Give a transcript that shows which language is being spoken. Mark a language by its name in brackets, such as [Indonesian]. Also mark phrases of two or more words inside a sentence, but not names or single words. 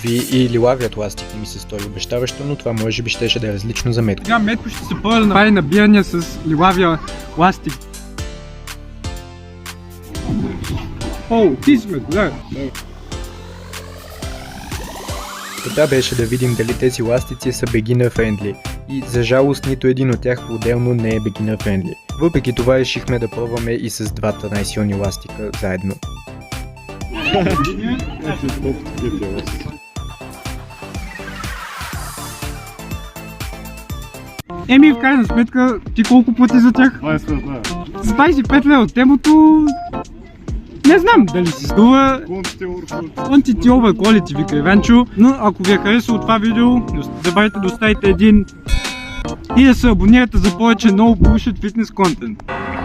[Bulgarian] И лилавият ластик ми се стори обещаващо, но това може би щеше да е различно за Метко. Сега Метко ще се пробва да направи набирания с лилавия ластик. О, ти сме, да. Целта беше да видим дали тези ластици са [English] beginner friendly [Bulgarian] и за жалост нито един от тях по-отделно не е [English] beginner friendly. [Bulgarian] Въпреки това решихме да пробваме и с двата най-силни ластика заедно. Еми, в крайна сметка, ти колко плати за тях? 25 лева. С 25 лева от темото... Не знам дали си струва. [English] Quantity over quality, [Bulgarian] вика Иванчо. Но ако ви е харесало това видео, не забравяйте да оставите един и да се абонирате за повече много bullshit фитнес контент.